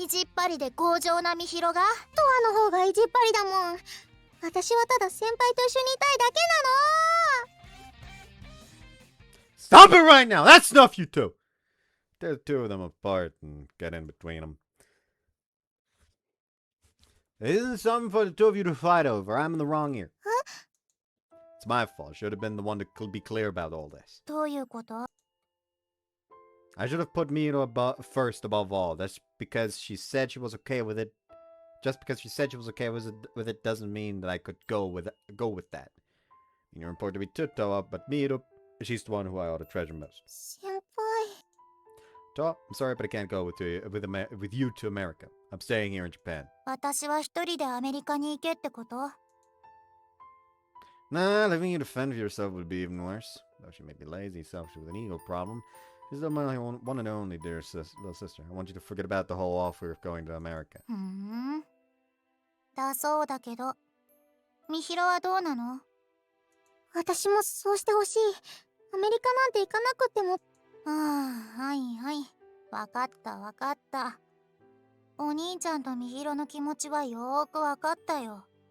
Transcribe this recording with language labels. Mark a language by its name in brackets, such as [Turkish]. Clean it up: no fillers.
[Japanese] へえ、意地っ張りで強情なみひろが。トアの方が意地っ張りだもん。私はただ先輩と一緒にいたいだけなの。 [English] Stop it right now! That's enough, you two! Tear the two of them apart and get in between them. It isn't something for the two of you to fight over. I'm in the wrong here. Huh? It's my fault. I should have been the one to be clear about all this. [Japanese] どういうこと？ [English] I should have put Miro first above all. That's because she said she was okay with it. Just because she said she was okay with it doesn't mean that I could go with that. You're important to me too, Toa, but Miro, she's the one who I ought to treasure most. [Japanese] 先輩。 [English] Toa, I'm sorry, but I can't go with you to America. I'm staying here in Japan. [Japanese] 私は一人でアメリカに行けってこと？ [English] Nah, leaving you to fend for yourself would be even worse. Though she may be lazy, selfish with an ego problem, she's still my one and only dear little sister. I want you to forget about the whole offer of going to America. [Japanese] だそうだけど、みひろはどうなの？私もそうしてほしい。アメリカなんて行かなくても。はいはい。わかったわかった。お兄ちゃんとみひろの気持ちはよーくわかったよ。